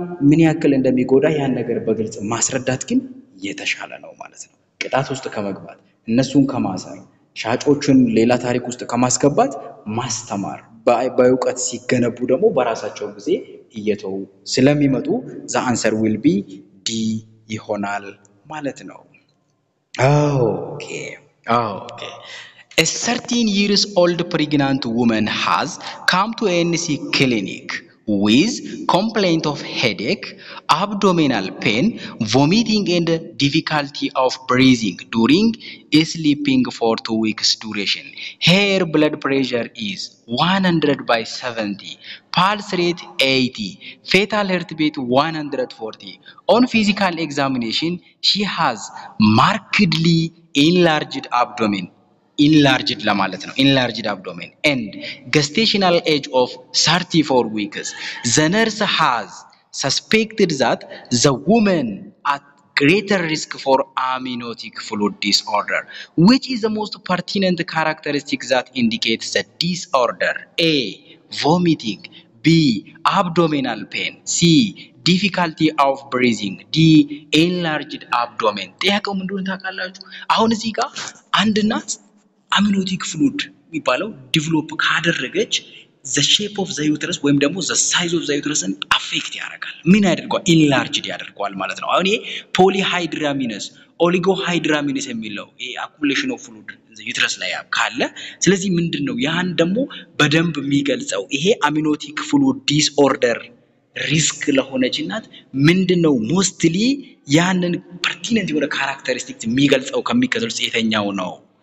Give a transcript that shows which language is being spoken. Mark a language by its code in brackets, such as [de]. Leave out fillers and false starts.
[am] ምን ያክል እንደሚጎዳ ያን ነገር በግልጽ ማስረዳት ግን የተሻለ ነው ማለት ነው። ቅጣት ውስጥ ከመግባት እነሱን ከማሰር ሻጮችን ሌላ ታሪክ ውስጥ ከማስገባት ማስተማር በእውቀት ሲገነቡ ደግሞ በራሳቸው ጊዜ እየተው ስለሚመጡ [en] the answer will be D [am] ይሆናል ማለት ነው። Okay. [en] A 13 years old pregnant woman has come to ANC clinic with complaint of headache, abdominal pain, vomiting, and difficulty of breathing during sleeping for 2 weeks duration. Her blood pressure is 100/70, pulse rate 80, fetal heartbeat 140. On physical examination, she has markedly enlarged abdomen, enlarged abdomen, and gestational age of 34 weeks. The nurse has suspected that the woman at greater risk for amniotic fluid disorder. Which is the most pertinent characteristic that indicates the disorder? A. Vomiting. B. Abdominal pain. C. difficulty of breathing. D. enlarged abdomen. [am] ጥያቄው ምን እንደሆነ ታውቃላችሁ? አሁን እዚህ ጋር አንድ እናት አምኒዮቲክ ፍሉድ የሚባለው ዲቨሎፕ ካደረገች [en] the shape of the uterus [am] ወይም ደግሞ [en] the size of the uterus affect [am] ያደርጋል። ምን ያደርገዋል? enlarged ያደርገዋል ማለት ነው። አሁን ይሄ polyhydramnios oligohydramnios የሚለው ይሄ [en] accumulation of fluid the uterus [am] ላይ ካለ ስለዚህ ምንድነው ያን ደግሞ በደንብ የሚገልጸው ይሄ amniotic fluid disorder ሪስክ ለሆነች እናት ምንድነው ሞስትሊ ያንን ፐርቲነንት የሆነ ካራክተሪስቲክስ የሚገልጸው ከሚከተሉት የተኛው ነው?